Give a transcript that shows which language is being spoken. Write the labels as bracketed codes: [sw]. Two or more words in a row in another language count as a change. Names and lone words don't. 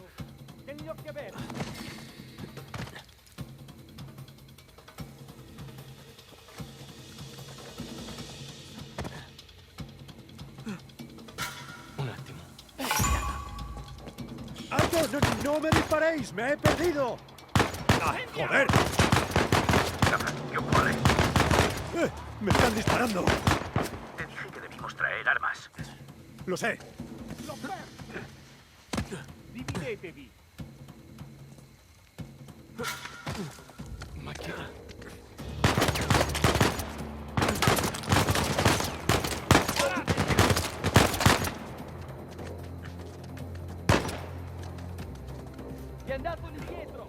[it] Tieni gli occhi aperti! Un attimo. [es] ¡Alto! ¡No me disparéis! ¡Me he perdido! ¡Ah, joder! ¿Qué ocurre? ¡Me están disparando! Te dije que debimos traer armas. Lo sé. [it] L'ho perso! Dividetevi! Ma che... È andato indietro!